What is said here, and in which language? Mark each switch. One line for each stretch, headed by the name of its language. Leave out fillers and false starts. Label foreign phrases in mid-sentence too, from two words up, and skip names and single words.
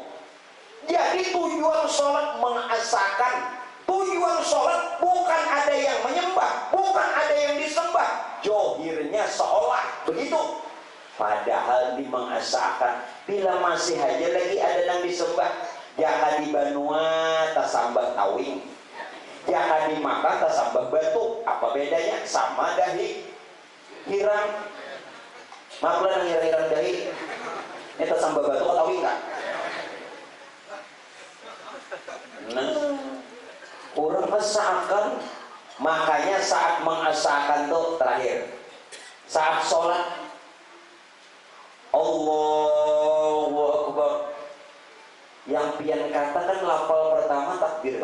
Indonesian: Jadi tujuan sholat mengesahkan, tujuan sholat bukan ada yang menyembah, bukan ada yang disembah. Johirnya seolah begitu, padahal di mengesahkan. Bila masih aja lagi ada yang disembah,
Banjar: jaka di Banua tasambah tawing, jaka di Makkah tasambah batu. Apa bedanya? Sama dahi hirang. Maklum hirang dahi ini tasambah batu atau tawing kan?
Indonesian: Nah, orang mengesahkan. Makanya saat mengesahkan tuh terakhir, saat sholat Allahu Akbar, yang pian katakan lafal pertama takbir.